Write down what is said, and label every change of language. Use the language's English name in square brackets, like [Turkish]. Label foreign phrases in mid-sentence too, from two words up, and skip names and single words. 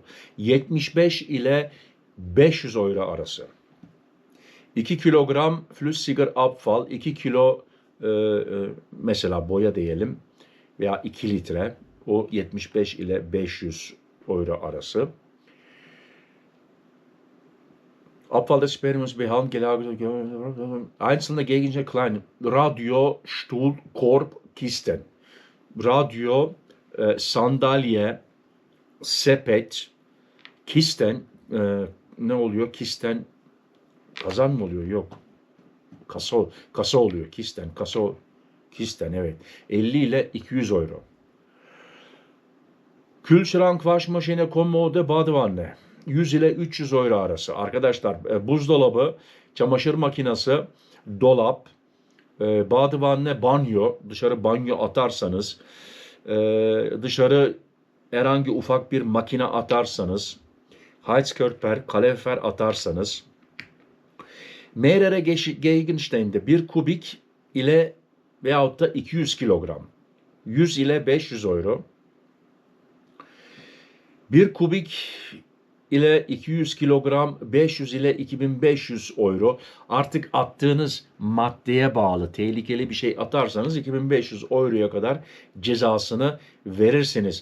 [Turkish] 75 ile 500 euro arası. 2 kilogram [German] flüssiger Abfall, [Turkish] 2 kilo mesela boya diyelim veya 2 litre o 75 ile 500 euro arası. [German] Abfall des Sperrmüll's behandelt, gelagert, einzelne Gegenstände klein. Radio, Stuhl, Korb, Kisten. [Turkish] Radio, sandalye, sepet, kisten, ne oluyor? Kisten, kazan mı oluyor? Yok. Kasa oluyor. Kisten evet. 50 ile 200 euro. [German] Kühlschrank, Waschmaschine, Kommode, Badewanne. [Turkish] 100 ile 300 euro arası. Arkadaşlar buzdolabı, çamaşır makinesi, dolap, badewanne, banyo, dışarı banyo atarsanız, dışarı herhangi ufak bir makine atarsanız, Heizkörper, kalorifer atarsanız, [German] mehrere Gegenstände [Turkish] 1 kubik ile veyahut da 200 kilogram, 100 ile 500 euro, 1 kubik ile 200 kilogram 500 ile 2500 euro. Artık attığınız maddeye bağlı tehlikeli bir şey atarsanız 2500 euroya kadar cezasını verirsiniz.